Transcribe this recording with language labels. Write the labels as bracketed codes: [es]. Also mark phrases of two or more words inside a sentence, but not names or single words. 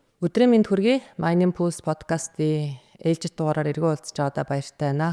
[mn] Өдрийн мэнд хүргэе. Mining Pulse podcast-ийн ээлжид дугаараар эргэн уулзч байгаадаа баяртай байна.